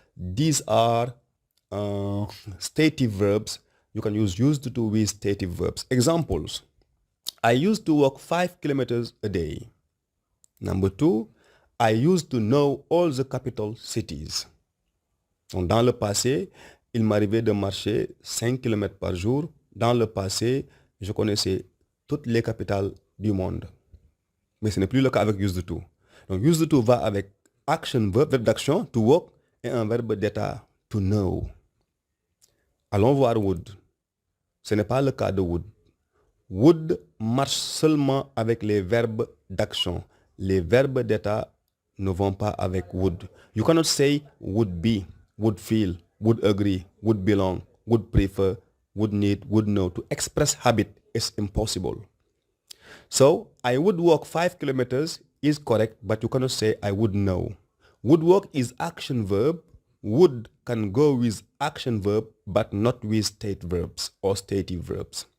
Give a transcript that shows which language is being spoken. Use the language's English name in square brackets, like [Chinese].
[English] These are stative verbs. You can use used to with stative verbs. Examples, I used to walk 5 kilometers a day. Number 2, I used to know all the capital cities. [French] Donc, dans le passé, il m'arrivait de marcher 5 kilomètres par jour. Dans le passé, je connaissais toutes les capitales du monde. Mais ce n'est plus le cas avec used to. Donc, used to va avec action verb, verbe d'action, to walk, et un verbe d'état, to know. Allons voir would. Ce n'est pas le cas de would. Would marche seulement avec les verbes d'action. Les verbes d'état ne vont pas avec would. [English] You cannot say would be, would feel, would agree, would belong, would prefer, would need, would know. To express habit is impossible. So, I would walk 5 kilometers is correct, but you cannot say I would know. Would walk is action verb. Would can go with action verb, but not with state verbs or stative verbs.